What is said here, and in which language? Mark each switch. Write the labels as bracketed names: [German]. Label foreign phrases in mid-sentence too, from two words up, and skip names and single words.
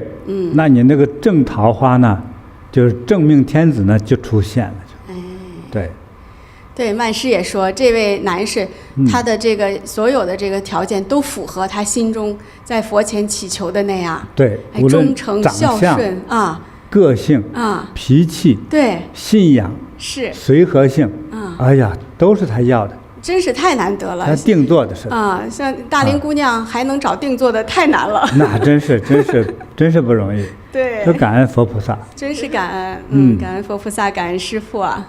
[Chinese] 那你那個正桃花呢，就是正命天子呢就出現了。對。對，曼師也說，這位男士，他的這個所有的這個條件都符合他心中在佛前祈求的那樣。對，忠誠、孝順個性脾氣，對，信仰是隨和性，都是他要的。真是太難得了。他定做的是像大齡姑娘還能找定做的，太難了。那真是不容易。對。就感恩佛菩薩。真是感恩，感恩佛菩薩，感恩師父啊。